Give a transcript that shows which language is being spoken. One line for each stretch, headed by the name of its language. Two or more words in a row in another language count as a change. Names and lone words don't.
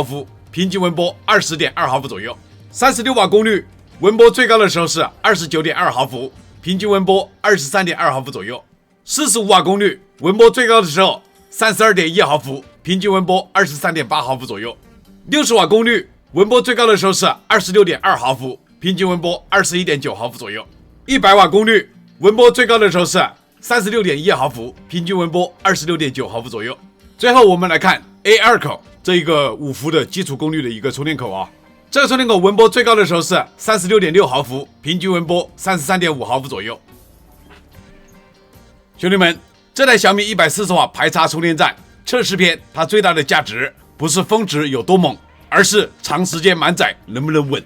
Chinese: 伏，平均文波 20.2 毫伏左右。36瓦功率，文波最高的時候是 29.2 毫伏，平均文波 23.2 毫伏左右。45瓦功率，文波最高的時候 32.1 毫伏，平均文波 23.8 毫伏左右。60瓦功率，文波最高的時候是 26.2 毫伏，平均文波 21.9 毫伏左右。100瓦功率，文波最高的時候是 36.1 毫伏，平均文波 26.9 毫伏左右。最後我們來看 A2 口這一個5伏的基礎功率的一個充電口啊，這個充電口文波最高的時候是 36.6 毫伏，平均文波 33.5 毫伏左右。兄弟們，這台小米140瓦排插充電站測試篇，它最大的價值不是峰值有多猛，而是長時間滿載能不能穩。